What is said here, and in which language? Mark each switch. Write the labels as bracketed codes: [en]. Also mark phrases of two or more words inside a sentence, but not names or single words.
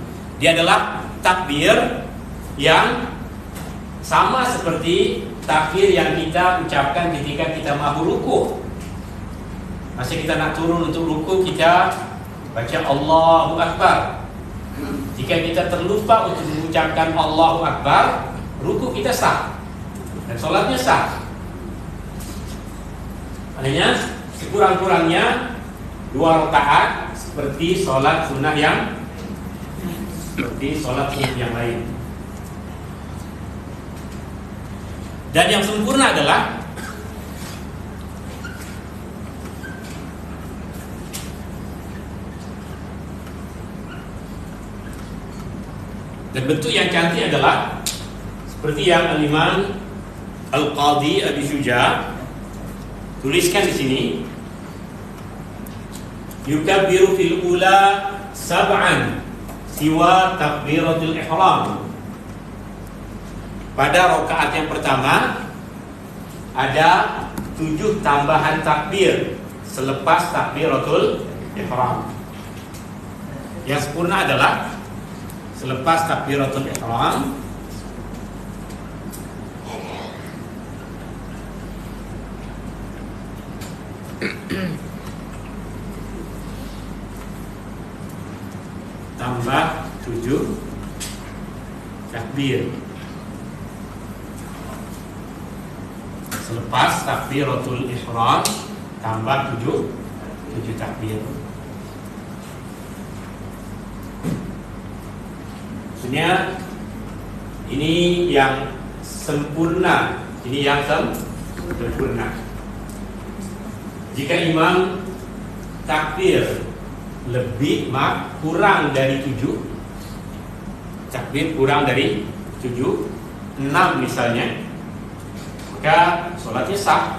[ms] Dia adalah takbir yang sama seperti takbir yang kita ucapkan ketika kita mau ruku. Masa kita nak turun untuk ruku, kita baca [ar] Allahu Akbar. [ms] Jika kita terlupa untuk mengucapkan [ar] Allahu Akbar, [ms] ruku kita sah dan sholatnya sah. Maknanya sekurang-kurangnya 2 rakaat seperti sholat sunnah yang lain. Dan yang sempurna adalah dan bentuk yang cantik adalah seperti yang Al-Imam Al-Qadhi Abi Syuja tuliskan di sini, [ar] yukabbiru fil ula sab'an siwa takbiratul ihram. [ms] Pada rakaat yang pertama ada 7 tambahan takbir selepas [ar] takbiratul ihram. [ms] Yang sempurna adalah selepas [ar] takbiratul ihram [ms] tambah 7 takbir. Selepas [ar] takbiratul ihram [ms] tambah 7 takbir. Maksudnya ini yang sempurna, Jika imam takbir lebih kurang dari 7 takbir, kurang dari 6 misalnya, maka sholatnya sah.